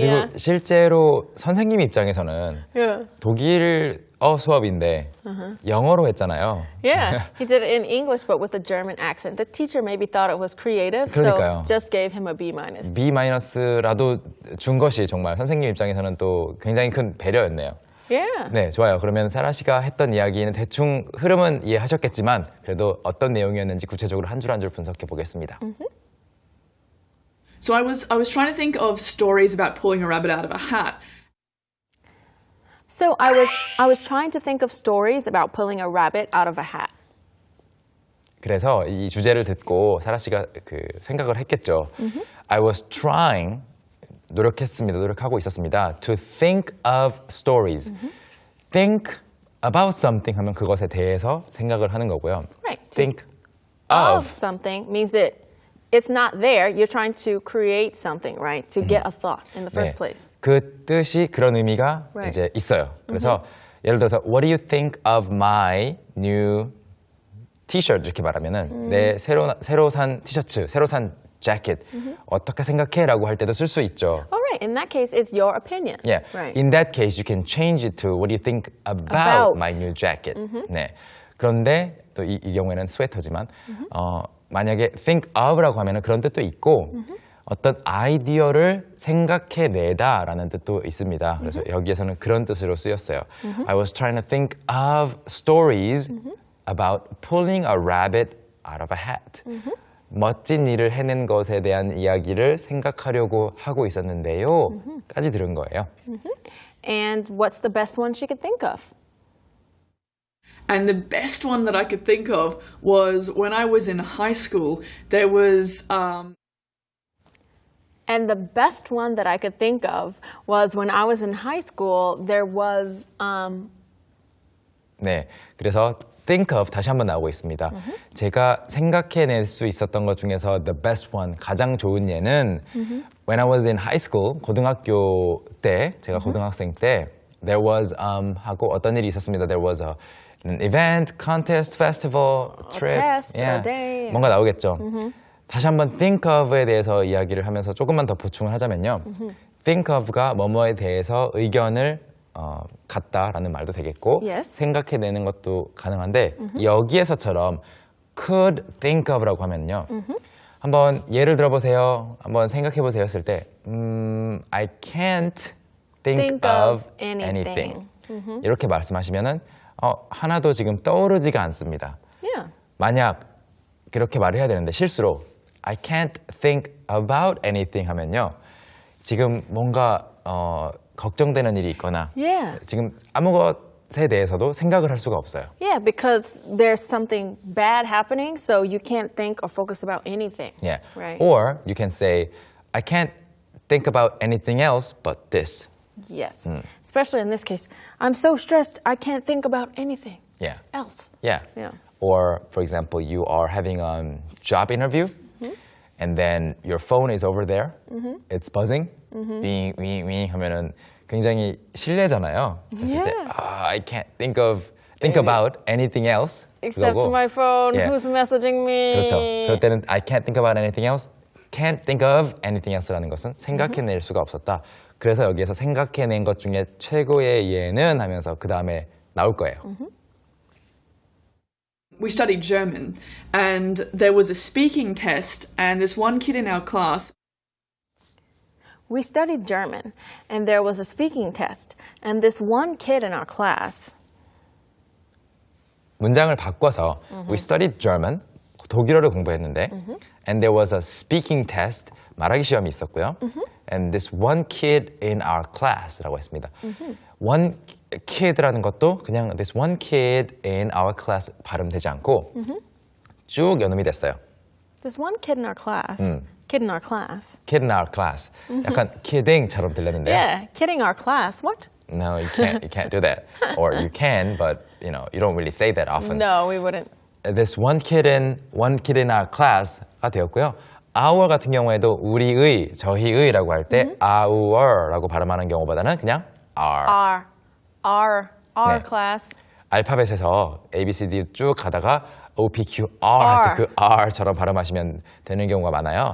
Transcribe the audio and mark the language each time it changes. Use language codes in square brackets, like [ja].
[ko] 그리고 실제로 선생님 입장에서는 [en] Yeah. [ko] 독일어 수업인데 영어로 했잖아요. [en] Yeah, he did it in English but with a German accent. The teacher maybe thought it was creative, [ko] 그러니까요. [en] so just gave him a B-. [ko] B-라도 준 것이 정말 선생님 입장에서는 또 굉장히 큰 배려였네요. [en] Yeah. [ko] 네, 좋아요. 그러면 사라 씨가 했던 이야기는 대충 흐름은 이해하셨겠지만 그래도 어떤 내용이었는지 구체적으로 한 줄 한 줄 분석해 보겠습니다. [en] So I was trying to think of stories about pulling a rabbit out of a hat. So I was trying to think of stories about pulling a rabbit out of a hat. [ko] 그래서 이 주제를 듣고 사라 씨가 그 생각을 했겠죠. [en] I was trying, [ko] 노력하고 있었습니다. [en] To think of stories. Think about something [ko] 하면 그것에 대해서 생각을 하는 거고요. [en] Right. Think Of of. something means that it's not there. You're trying to create something, right? To get a thought in the first [ko] 네, [en] place. [ko] 그 뜻이 그런 의미가 [en] Right. [ko] 이제 있어요. 그래서 예를 들어서 [en] What do you think of my new T-shirt [ko] 이렇게 말하면은 내 새로 산 티셔츠, 새로 산 재킷 어떻게 생각해? 라고 할 때도 쓸 수 있죠. [en] All right. In that case, it's your opinion. Yeah. Right. In that case, you can change it to What do you think about About. my new jacket? [ko] 네. 그런데 또 이 경우에는 스웨터지만 만약에 think of라고 하면은 그런 뜻도 있고 어떤 아이디어를 생각해내다라는 뜻도 있습니다. 그래서 여기에서는 그런 뜻으로 쓰였어요. [en] I was trying to think of stories about pulling a rabbit out of a hat. [ko] 멋진 일을 해낸 것에 대한 이야기를 생각하려고 하고 있었는데요. 까지 들은 거예요. [en] And what's the best one she could think of? And the best one that I could think of was when I was in high school, there was... And the best one that I could think of was when I was in high school, there was... [ko] 네, 그래서 think of 다시 한번 나오고 있습니다. 제가 생각해낼 수 있었던 것 중에서 [en] the best one, [ko] 가장 좋은 예는 [en] when I was in high school, [ko] 고등학교 때, 제가 고등학생 때 [en] there was [ko] 하고 어떤 일이 있었습니다. [en] There was an event, contest, festival, trip. test, a day. [ko] 뭔가 나오겠죠. 다시 한번 think of에 대해서 이야기를 하면서 조금만 더 보충을 하자면요. think of가 뭐뭐에 대해서 의견을 같다라는 말도 되겠고 [en] Yes. [ko] 생각해내는 것도 가능한데 여기에서처럼 could think of라고 하면요. 한번 예를 들어보세요. 한번 생각해보세요 했을 때 [en] I can't think of anything. [ko] 이렇게 말씀하시면은 하나도 지금 떠오르지가 않습니다. [en] Yeah. [ko] 만약 그렇게 말을 해야 되는데 실수로 [en] I can't think about anything [ko] 하면요. 지금 뭔가 걱정되는 일이 있거나 [en] Yeah. [ko] 지금 아무것에 대해서도 생각을 할 수가 없어요. [en] Yeah, because there's something bad happening, so you can't think or focus about anything. Yeah. Right. Or you can say I can't think about anything else but this. Yes. Especially in this case, I'm so stressed, I can't think about anything Yeah. else. Yeah. Yeah. Or for example, you are having a job interview and then your phone is over there, it's buzzing, [ko] 윙 하면은 굉장히 실례잖아요. 했을 때, [en] Yeah. I can't think about anything else. Except [ko] 그거고. [en] my phone, Yeah. who's messaging me? [ko] 그렇죠. 그럴 때는 [en] I can't think about anything else, [ko] can't think of anything else라는 것은 생각해낼 수가 없었다. 그래서 여기에서 생각해낸 것 중에 최고의 예는 하면서 그 다음에 나올 거예요. [en] We studied German, and there was a speaking test, and this one kid in our class, We studied German, and there was a speaking test, and this one kid in our class. [ko] 문장을 바꿔서 [en] We studied German, [ko] 독일어를 공부했는데 [en] and there was a speaking test, [ko] 말하기 시험이 있었고요. [en] And this one kid in our class라고 했습니다. One kid라는 것도 그냥 this one kid in our class [ko] 발음되지 않고 쭉 연음이 됐어요. [en] This one kid in our class. Kid in our class. Kid in our class. [ko] 약간 kidding처럼 들렸는데요. [en] Yeah, kidding our class. What? No, you can't do that. Or you can, but you don't really say that often. No, we wouldn't. This one kid in our class가 되었고요. [ko] Our 같은 경우에도 우리의, 저희의라고 할 때 our라고 발음하는 경우보다는 그냥 our. [en] Our [ko] 네. [en] class. [ko] 알파벳에서 A, B, C, D 쭉 가다가 O, P, Q, R 할 때 그 R처럼 발음하시면 되는 경우가 많아요.